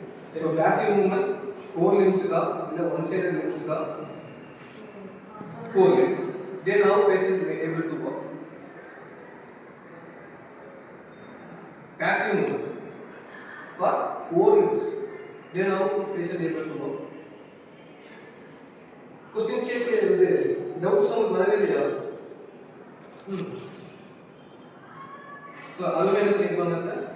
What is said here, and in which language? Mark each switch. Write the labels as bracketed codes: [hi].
[ta] So passive movement 4 லிம்ஸுக்கா இல்லை 1 sided லிம்ஸுக்கா? [en] 4 limb. Then how patient may able to walk? Passive movement for 4 limbs. Then how patient able to walk? [ta] Questions கேட்க வந்து doubts நமக்கு வரவே இல்லையா? So அதுவே என்ன பண்ணியிருப்பாங்க?